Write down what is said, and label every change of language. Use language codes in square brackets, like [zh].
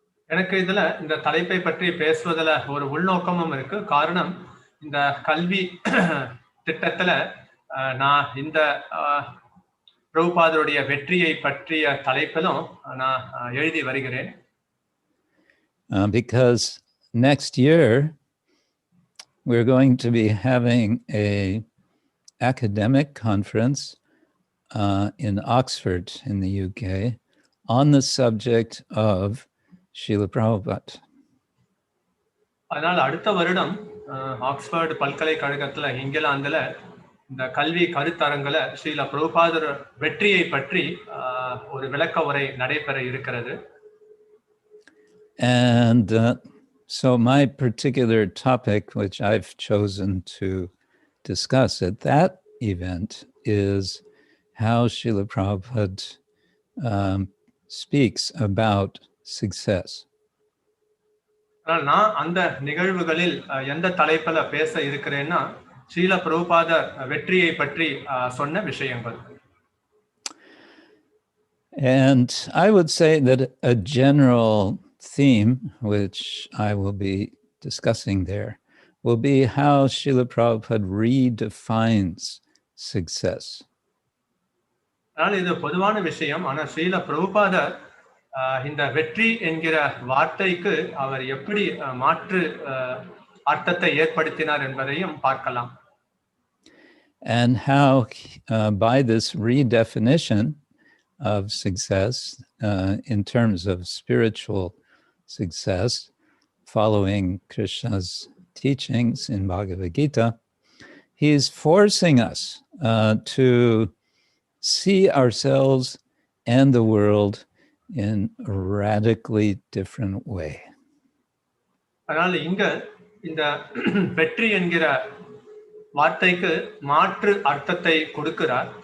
[ta] எனக்கு இதுல இந்த தலைப்பை பற்றி பேசுவதில் ஒரு உள்நோக்கமும் இருக்கு. காரணம், இந்த கல்வி திட்டத்துல நான் இந்த பிரபுபாதருடைய வெற்றியை பற்றிய தலைப்பிலும் நான் எழுதி வருகிறேன். [en] Because next year we're going to be having a academic conference in Oxford in the UK on the subject of Srila Prabhupada. [ta] அதனால் அடுத்த வருடம் ஆக்ஸ்போர்ட் பல்கலைக்கழகத்துல இங்கிலாந்துல இந்த கல்வி கருத்தரங்குல ஸ்ரீல பிரபுபாதர் வெற்றியை பற்றி ஒரு விளக்க உரை நடைபெற இருக்கிறது. [en] And so my particular topic, which I've chosen to discuss at that event, is how Srila Prabhupada speaks about success. [ta] நான் அந்த நிகழ்வுகளில் எந்த தலைப்பில் பேச இருக்கிறேன்னா ஸ்ரீல பிரபுபாதர் வெற்றியை பற்றி சொன்ன விஷயங்கள். [en] And I would say that a general theme, which I will be discussing there, will be how Srila Prabhupada redefines success. [ta] ஆனால் இது பொதுவான விஷயம். ஆனால் ஸ்ரீல பிரபுபாதர் இந்த வெற்றி என்கிற வார்த்தைக்கு அவர் எப்படி மாற்று அர்த்தத்தை ஏற்படுத்தினார் என்பதையும் பார்க்கலாம். [en] And how by this redefinition of success in terms of spiritual success, following Krishna's teachings in Bhagavad-Gita, he is forcing us to see ourselves and the world in a radically different way. [ta] அதனால இங்க இந்த வெற்றி என்கிற வார்த்தைக்கு மாற்று அர்த்தத்தை கொடுக்கிறார்.